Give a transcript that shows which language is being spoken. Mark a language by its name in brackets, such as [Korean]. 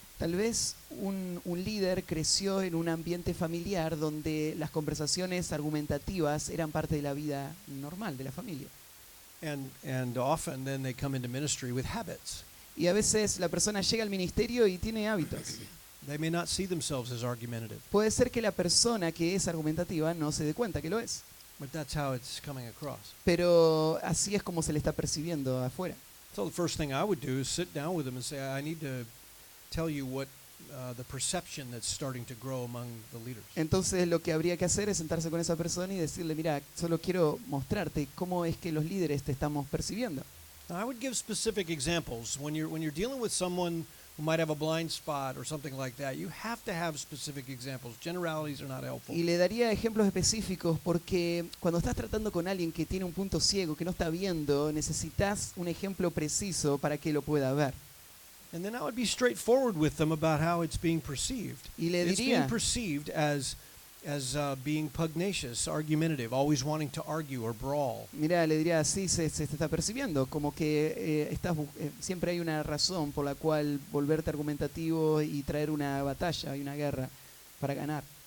[Spanish] Tal vez un líder creció en un ambiente familiar donde las conversaciones argumentativas eran parte de la vida normal de la familia. [English] And often then they come into ministry with habits. [Spanish] Y a veces la persona llega al ministerio y tiene hábitos. [English] They may not see themselves as argumentative, [Spanish] Puede ser que la persona que es argumentativa no se dé cuenta que lo es, [English] but that's how it's coming across. [Spanish] pero así es como se le está percibiendo afuera. [English] So the first thing I would do is sit down with them and say, I need to tell you what the perception that's starting to grow among the leaders. [Spanish] Entonces lo que habría que hacer es sentarse con esa persona y decirle, mira, solo quiero mostrarte cómo es que los líderes te estamos percibiendo. [English] Now, I would give specific examples. When you're dealing with someone who might have a blind spot or something like that, you have to have specific examples. Generalities are not helpful. [Spanish] Y le daría ejemplos específicos porque cuando estás tratando con alguien que tiene un punto ciego, que no está viendo, necesitas un ejemplo preciso para que lo pueda ver. [English] And then I would be straightforward with them about how it's being perceived. [Spanish] Y le [English] It's being [Spanish] diría, [English] perceived as being pugnacious, argumentative, always wanting to argue or brawl. [Spanish] mira, le diría, así se te está percibiendo, como que siempre hay una razón por la cual volverte argumentativo y traer una batalla y una guerra para ganar.